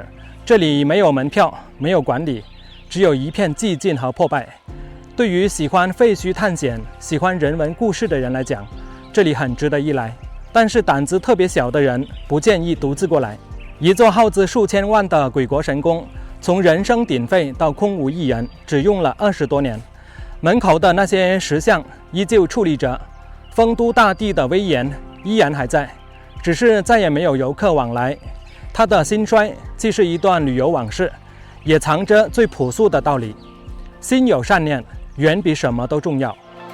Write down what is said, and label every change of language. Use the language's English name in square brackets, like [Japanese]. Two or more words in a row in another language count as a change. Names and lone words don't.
[Chinese] 這裡沒有門票，沒有管理，只有一片寂靜和破敗。對於喜歡廢墟探險、喜歡人文故事的人來講，這裡很值得一來。但是膽子特別小的人，不建議獨自過來。一座耗資數千萬的鬼國神宮，從人聲鼎沸到空無一人，只用了20多年。門口的那些石像依舊矗立着，豐都大帝的威嚴依然還在，只是再也沒有遊客往來。它的興衰既是一段旅遊往事，也藏着最樸素的道理：心有善念，遠比什麼都重要。